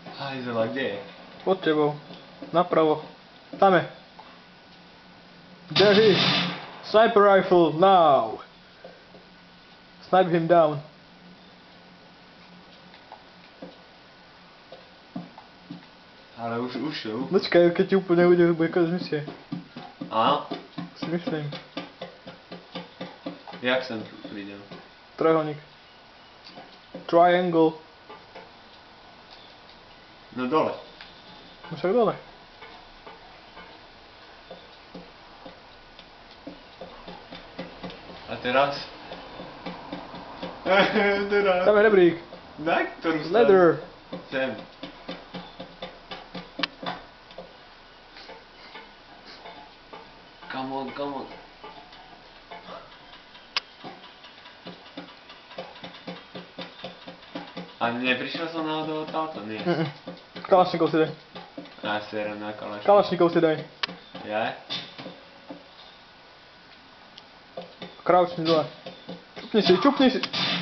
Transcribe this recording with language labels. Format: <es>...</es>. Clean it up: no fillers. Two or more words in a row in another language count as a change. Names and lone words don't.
<sk>hajzela, kde je? Pod tebou. Napravo. Tam je.</sk> <en>There he is. Sniper rifle now. Snipe him down.</en> <sk>Ale už šel. Počkaj, keď ti úplne uvidí, bude konec misie. Áno? Si myslím. Jak sem prídem? Trojuholník. Triangle. No dole. No však dole. A teraz? Teraz. Tam je rebrík. Na ktorú stranu? Leather. Sem.</sk> <en>Come on, come on.</en> <sk>A neprišiel som náhodou odtáto? Nie. Kalašníkov si daj. Ja serem na kalaš. Kalašníkov si daj. Ja? Crouchni dole. Čupni si.</sk>